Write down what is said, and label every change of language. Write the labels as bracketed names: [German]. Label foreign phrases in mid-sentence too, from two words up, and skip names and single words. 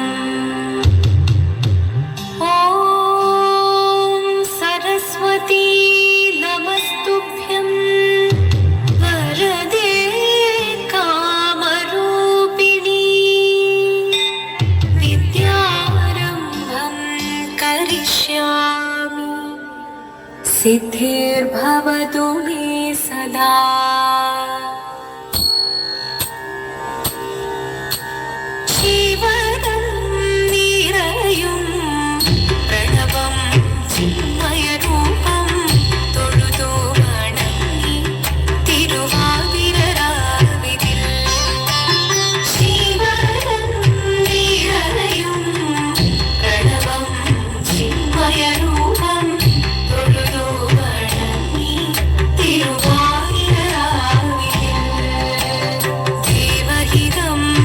[Sanskrit] ॐ सरस्वती नमस्तुभ्यं वरदे कामरूपिणी विद्यारम्भं करिष्यामि सिद्धिर्भवतु मे सदा। [Malayalam] ജീവനം നിറയും പ്രണവം ചിന്മയരൂപം തൊഴുതു വണങ്ങി തിരുവാതിരരാവിതിൽ ജീവനം നിറയും പ്രണവം ചിന്മയരൂപം തൊഴുതു വണങ്ങി തിരുവാതിരരാവിതിൽ ദേവഹിതം